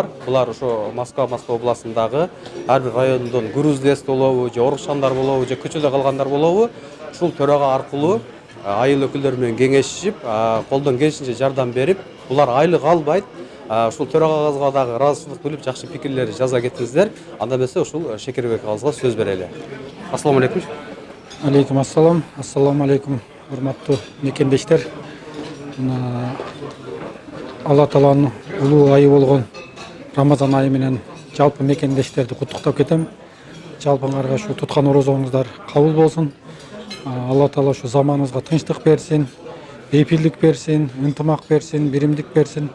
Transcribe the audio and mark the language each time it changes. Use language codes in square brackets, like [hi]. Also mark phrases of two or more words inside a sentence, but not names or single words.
[ky] Булар ошо Москва областындагы ар бир райондон груз болобу, же орукшандар болобу, же көчөдө калгандар болобу, ушул төрага аркылуу айыл өкүлдөрү менен кеңешишип, колдон келишинче жардам берип, булар айлык албайт. Ушул төрагабызга дагы ыраазычылык билип, жакшы пикирлерди жаза кетиңиздер. Анда эмесе ушул Шекербек агабызга сөз берели. [ar] السلام عليكم. عليكم السلام. السلام عليكم, [ky] урматтуу мекендештер. Алла Тааланын улуу айы болгон Рамазан айы менен жалпы мекендештерди куттуктап кетем. Жалпыңарга ушу туткан орозоңуздар кабыл болсун. Алла Таала ушу заманыбызга тынчтык берсин, бейпилдик берсин, ынтымак берсин, биримдик берсин.